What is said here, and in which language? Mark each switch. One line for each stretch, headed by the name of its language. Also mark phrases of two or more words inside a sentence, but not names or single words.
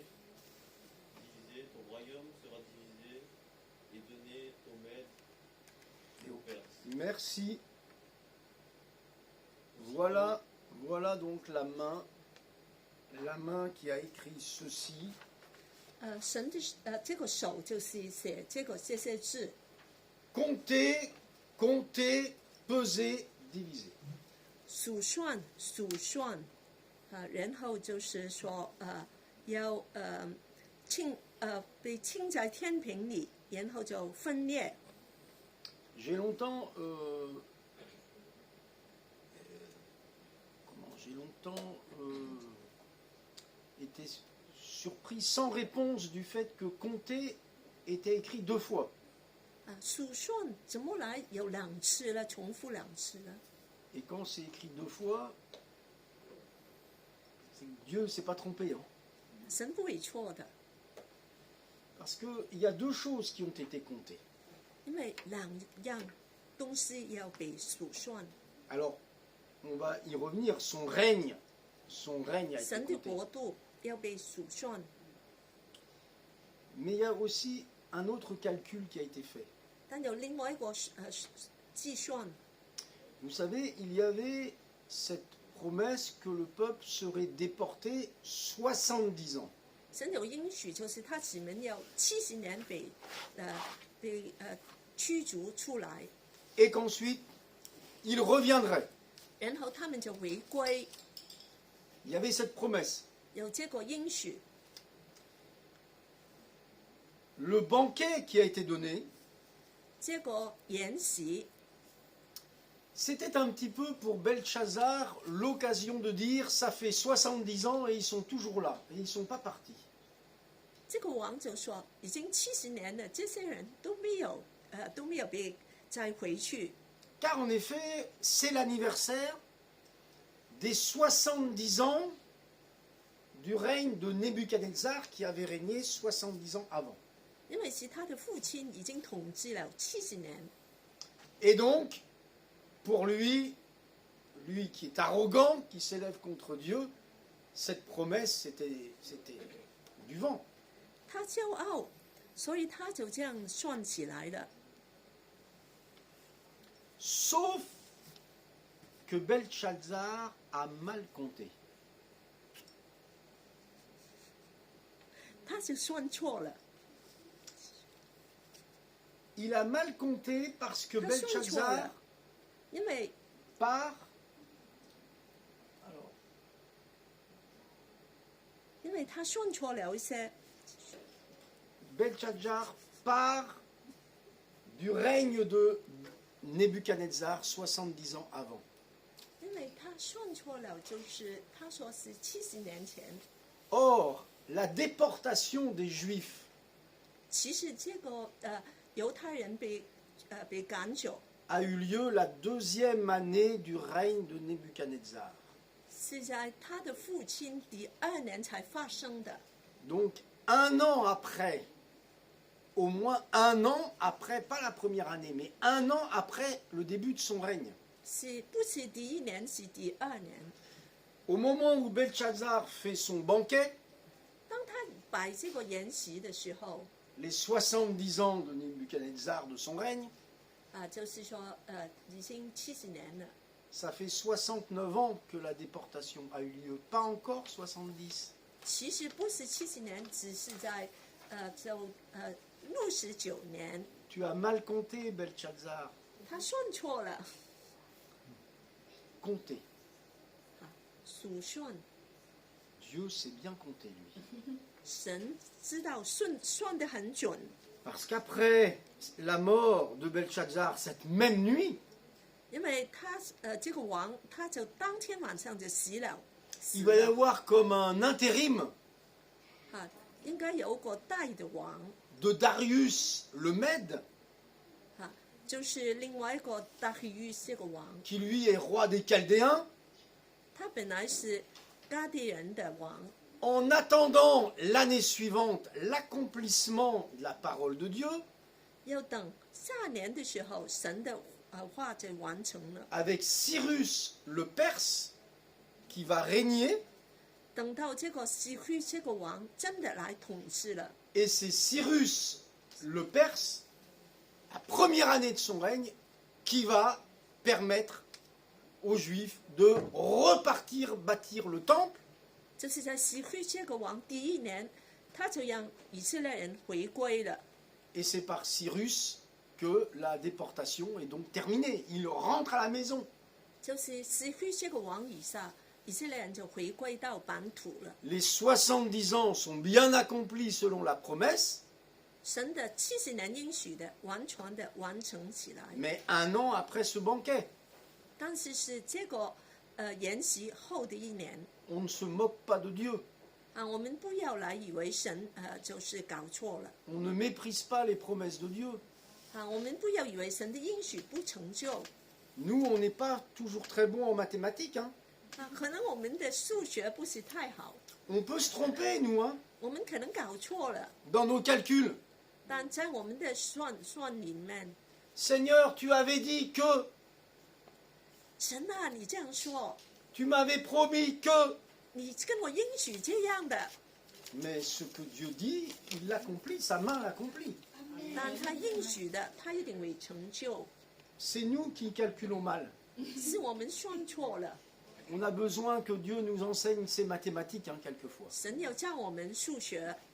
French: Divisé, ton royaume sera divisé et donné aux Mèdes et aux Perses. Merci. Voilà, voilà donc la main qui a écrit ceci.
Chinese: 神的这个手就是写这些字，
French: Comptez, comptez, peser, diviser.
Chinese: 数算，然后就是说要被称在天平里，然后就分裂。
French: J'ai longtemps, été surpris sans réponse du fait que compter était écrit 2 fois.
Chinese: 数算怎么来有2次了，重复2次了？
French: Et quand c'est écrit 2 fois, c'est que Dieu ne s'est pas trompé. Hein.
Chinese: 神不会错的，
French: Parce qu'il y a 2 choses qui ont été comptées.
Chinese: 因为2样东西要被数算。
French: Alors, on va y revenir. Son règne a été
Chinese: 神的
French: compté.
Chinese: 国度要被数算，
French: Mais il y a aussi un autre calcul qui a été fait.
Chinese: 但有另外一个计算。
French: Vous savez, il y avait cette promesse que le peuple serait déporté 70 ans.
Chinese: 神有应许，就是他子民要70年被驱逐出来，
French: Et qu'ensuite, il reviendrait.
Chinese: 然后他们就回归，
French: Il y avait cette promesse.
Chinese: 有这个应许。
French: Le banquet qui a été donné,
Chinese: 这个筵席
French: c'était un petit peu pour Belteshazzar l'occasion de dire ça fait 70 ans et ils sont toujours là, et ils ne sont pas partis.
Chinese: 这个王就说，已经70年了，这些人都没有被再回去，
French: Car en effet, c'est l'anniversaire des 70 ans du règne de Nebuchadnezzar qui avait régné 70 ans avant.
Chinese: 因为是他的父亲已经统治了70年，
French: Et donc, pour lui qui est arrogant, qui s'élève contre Dieu, cette promesse, c'était du vent.
Chinese: 他骄傲，所以他就这样算起来了。
French: Sauf que Belteshazzar a mal compté.
Chinese: 他就算错了，
French: Il a mal compté parce que
Chinese: 他算错
French: Belteshazzar
Chinese: 了，因为
French: part. Alors,
Chinese: 因为他算错了一些，
French: Belteshazzar part du règne de Nebuchadnezzar 70 ans avant.
Chinese: 因为他算错了，就是他说是70年前，
French: Or, la déportation des Juifs
Chinese: 其实这个犹太人被赶走，
French: a eu lieu la 2e année du règne de Nebuchadnezzar.
Chinese: 是在他的父亲第2年才发生的。
French: Donc, 1 an après, au moins 1 an après, pas la première année, mais 1 an après le début de son règne.
Chinese: 是不是第1年，是第2年？
French: Au moment où Belteshazzar fait son banquet,
Chinese: 当他摆这个筵席的时候，
French: les 70 ans de Nebuchadnezzar de son règne,
Chinese: 就是说已经70年了，
French: ça fait 69 ans que la déportation a eu lieu, pas encore 70.
Chinese: 其实不是70年，只是在69年，
French: Tu as mal compté, Belteshazzar.
Chinese: 他算错了，
French: Comptez.
Chinese: 数算。
French: Dieu sait bien compter, lui.
Chinese: 神知道算得很准，
French: Parce qu'après la mort de Belteshazzar, cette même nuit,
Chinese: 因为这个王他就当天晚上就死了，
French: Il va y avoir comme un intérim
Chinese: 应该有个代的王
French: de Darius le Mède,
Chinese: 就是另外一个达希于这个王，
French: qui lui est roi des Chaldéens.
Chinese: 他本来是迦地人的王，
French: En attendant l'année suivante l'accomplissement de la parole de Dieu,
Chinese: 要等下年的时候，神的话就完成了。
French: avec Cyrus le Perse qui va régner,
Chinese: 等到这个西区这个王真的来统治了，
French: et c'est Cyrus le Perse, la première année de son règne, qui va permettre aux Juifs de repartir bâtir le temple.
Chinese: 就是在西区这个王第一年，他就让以色列人回归了。
French: Et c'est par Cyrus que la déportation est donc terminée. Il rentre à la maison.
Chinese: 就是西区这个王以下，以色列人就回归到本土了。
French: Les 70 ans sont bien accomplis selon la promesse,
Chinese: 神的70年应许的完全的完成起来，
French: mais un an après ce banquet,
Chinese: 但是是这个筵席后的一年
French: on ne se moque pas de Dieu.
Chinese: 我们不要来以为神就是搞错了
French: On ne méprise pas les promesses de Dieu.
Chinese: 我们不要以为神的应许不成就
French: Nous, on n'est pas toujours très bons en mathématiques, hein.
Chinese: 可能我们的数学不是太好，
French: On peut se tromper, nous, hein,
Chinese: 我们可能搞错了，
French: dans nos calculs.
Chinese: 但在我们的算里面，
French: Seigneur, tu avais dit que,
Chinese: 神啊，你这样说，
French: tu m'avais promis que.
Chinese: 你跟我应许这样的，
French: Mais ce que Dieu dit, il l'accomplit, sa main l'accomplit.
Chinese: 但他应许的，他一定会成就，
French: C'est nous qui calculons mal.
Chinese: 是我们算错了。
French: On a besoin que Dieu nous enseigne ces mathématiques, hein, quelquefois.
Chinese: 神要教我们数学，